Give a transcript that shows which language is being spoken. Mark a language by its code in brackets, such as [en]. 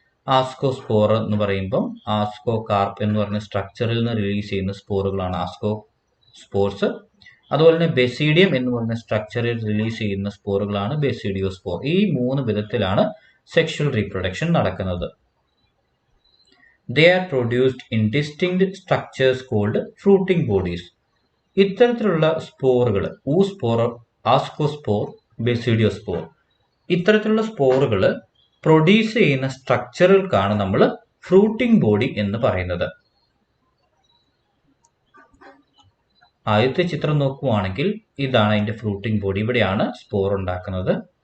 [ml] ആസ്കോസ്പോർ എന്ന് പറയുമ്പം ആസ്കോ കാർപ്പ് എന്ന് പറയുന്ന സ്ട്രക്ചറിൽ നിന്ന് റിലീസ് ചെയ്യുന്ന സ്പോറുകളാണ് ആസ്കോ സ്പോർസ്. അതുപോലെ തന്നെ ബെസീഡിയം എന്ന് പറയുന്ന സ്ട്രക്ചറിൽ റിലീസ് ചെയ്യുന്ന സ്പോറുകളാണ് ബെസിഡിയോസ്പോർ. ഈ 3 വിധത്തിലാണ് സെക്ഷൽ റീപ്രൊഡക്ഷൻ നടക്കുന്നത്. [en] They are produced in distinct structures called fruiting bodies. [ml] ഇത്തരത്തിലുള്ള സ്പോറുകൾ, ഊസ്പോർ, ആസ്കോസ്പോർ, ബെസിഡിയോസ്പോർ, ഇത്തരത്തിലുള്ള സ്പോറുകൾ പ്രൊഡ്യൂസ് ചെയ്യുന്ന സ്ട്രക്ചറുകൾക്കാണ് നമ്മൾ ഫ്രൂട്ടിംഗ് ബോഡി എന്ന് പറയുന്നത്. ആദ്യത്തെ ചിത്രം നോക്കുവാണെങ്കിൽ ഇതാണ് അതിന്റെ ഫ്രൂട്ടിംഗ് ബോഡി. ഇവിടെയാണ് സ്പോർ ഉണ്ടാക്കുന്നത്.